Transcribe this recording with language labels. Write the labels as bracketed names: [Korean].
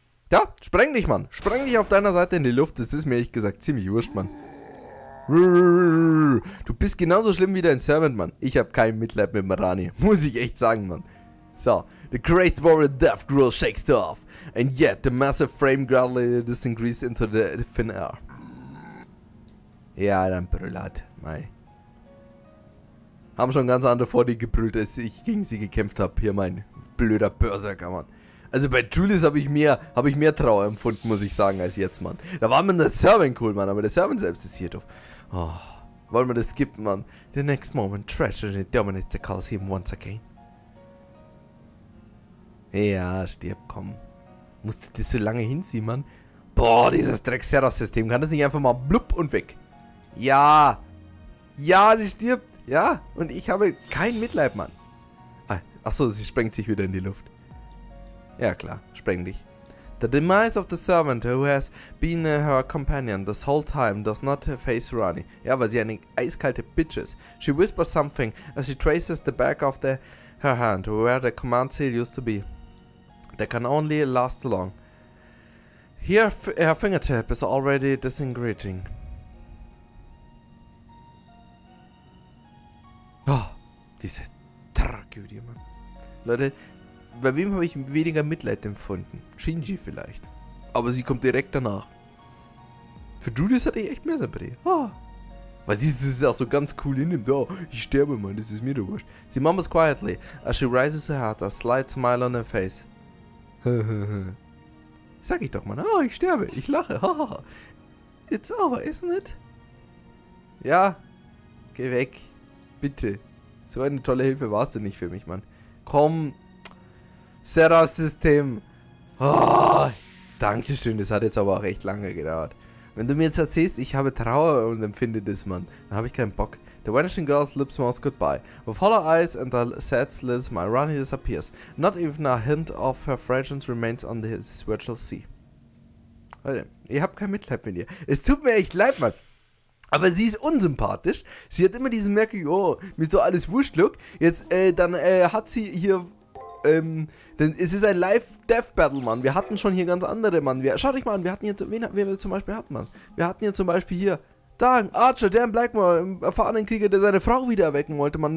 [German] Ja, spreng dich, Mann. Spreng dich auf deiner Seite in die Luft. Das ist mir ehrlich gesagt ziemlich wurscht, Mann. Du bist genauso schlimm wie dein Servant, Mann. Ich habe kein Mitleid mit Rani. Muss ich echt sagen, Mann. So. [English] The crazed warrior death grill shakes off, and yet the massive frame gradually disintegrates into the thin air. [German] Ja, dann brüll halt, mei. Haben schon ganz andere vor die gebrüllt, als ich gegen sie gekämpft habe. Hier mein blöder Berserker, Mann. Also bei Julius habe ich mehr Trauer empfunden, muss ich sagen, als jetzt, Mann. Da war mir der Servant cool, Mann, aber der Servant selbst ist hier doof. Oh, wollen wir das skippen, Mann? [English] The next moment, tragedy dominates the Colosseum once again. [German] Ja, stirb, komm. Musst du das so lange hinziehen, Mann? Boah, dieses Dreck-Seras-System. Kann das nicht einfach mal blub und weg? Ja. Ja, sie stirbt. Ja, und ich habe kein Mitleid, Mann. Achso, sie sprengt sich wieder in die Luft. Ja, klar. Spreng dich. [English] The demise of the servant who has been her companion this whole time does not face Rani. [German] Ja, weil sie eine eiskalte Bitch ist. [English] She whispers something as she traces the back of her hand where the command seal used to be. That can only last long. Here, her fingertip is already disintegrating. [German] Oh, diese Tragödie, Mann. Leute, bei wem habe ich weniger Mitleid empfunden? Shinji vielleicht. Aber sie kommt direkt danach. Für Julius hatte ich echt mehr Sympathie. Oh. Weil sie es auch so ganz cool hinnimmt. Oh, ich sterbe, Mann, das ist mir doch wurscht. [English] Sie mumbles quietly as she raises her head, a slight smile on her face. [German] Sag ich doch, Mann. Oh, ich sterbe. Ich lache. [English] It's over, isn't it? [German] Ja. Geh weg. Bitte. So eine tolle Hilfe warst du nicht für mich, Mann. Komm. Seras-System. Oh, Dankeschön. Das hat jetzt aber auch echt lange gedauert. Wenn du mir jetzt erzählst, ich habe Trauer und empfinde das, Mann, dann habe ich keinen Bock. [English] The vanishing girl's lips mouse goodbye. With hollow eyes and a sad little smile, Rani disappears. Not even a hint of her fragrance remains on this virtual sea. [German] Leute, ihr habt kein Mitleid mit ihr. Es tut mir echt leid, Mann. Aber sie ist unsympathisch. Sie hat immer diesen Merkung, oh, mir ist doch alles wurscht, look. Jetzt, dann hat sie hier... es ist ein Live-Death-Battle, Mann. Wir hatten schon hier ganz andere, Mann. Schaut euch mal an, wir hatten hier, wen wir zum Beispiel hatten, Mann. Wir hatten hier zum Beispiel hier, da, Archer, Dan Blackmore, einen erfahrenen Krieger, der seine Frau wieder erwecken wollte, Mann.